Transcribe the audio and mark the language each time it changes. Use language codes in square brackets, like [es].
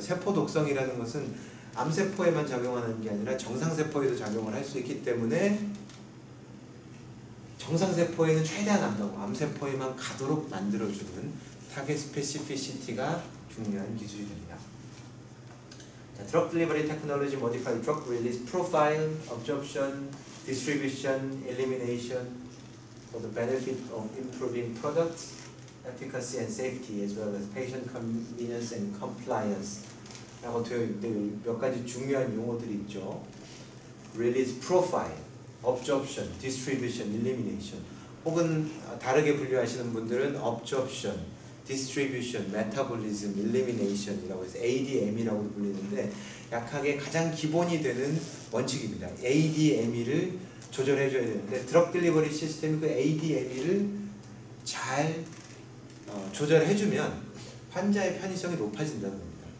[ko] 세포 독성이라는 것은 암세포에만 작용하는 게 아니라 정상세포에도 작용을 할 수 있기 때문에 정상세포에는 최대한 안 가고 암세포에만 가도록 만들어주는 타겟 스페시피시티가 중요한 기술이 됩니다. [en] 자, drug delivery technology modify drug release profile, absorption, distribution, elimination for the benefit of improving products, efficacy and safety, as well as patient convenience and compliance. [ko] 라고 되어 있는데 몇 가지 중요한 용어들이 있죠. [en] release profile, absorption, distribution, elimination. [ko] 혹은 다르게 분류하시는 분들은 [en] absorption, distribution, metabolism, elimination [ko] 이라고 해서 ADME라고 불리는데, 약하게 가장 기본이 되는 원칙입니다. ADME를 조절해줘야 되는데, 드럭 딜리버리 시스템이 그 ADME를 잘 조절해주면 환자의 편의성이 높아진다는 겁니다.